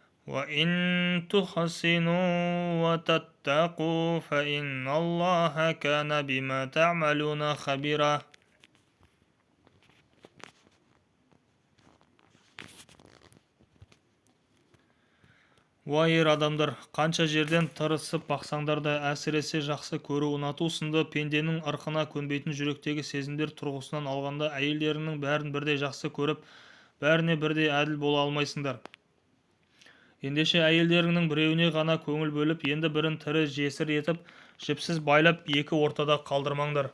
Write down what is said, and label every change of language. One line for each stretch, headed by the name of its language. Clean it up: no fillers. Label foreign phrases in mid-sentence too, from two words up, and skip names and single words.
Arabic: وإن تحسنوا وتتقوا فإن الله كان بما تعملون خبيرا.
Kazakh: Уа ер адамдар, қанша жерден тырысып бақсаңдар да, әсіресе жақсы көру, ұнату сынды пенденің ырқына көнбейтін жүректегі сезімдер тұрғысынан алғанда әйелдеріңнің бәрін бірдей жақсы көріп, бәріне бірдей әділ бола алмайсыңдар. Ендеше әйелдеріңнің біреуіне ғана көңіл бөліп, енді бірін тірі жесір етіп, жіпсіз байлап, екі ортада қалдырмаңдар.